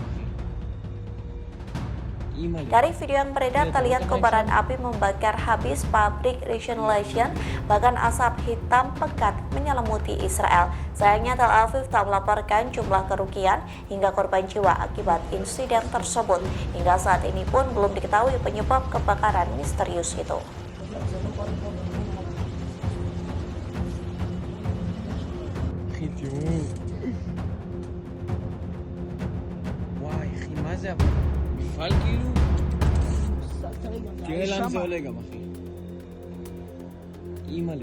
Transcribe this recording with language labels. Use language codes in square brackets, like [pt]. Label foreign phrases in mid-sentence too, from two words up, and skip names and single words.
[id] Dari video yang beredar terlihat kobaran api membakar habis pabrik Rishon-LeZion, bahkan asap hitam pekat menyelimuti Israel. Sayangnya Tel Aviv tak melaporkan jumlah kerugian hingga korban jiwa akibat insiden tersebut. Hingga saat ini pun belum diketahui penyebab kebakaran misterius itu. [he] מפעל כאילו? תראה לאן זה עולה גם אחי. אימא'לה.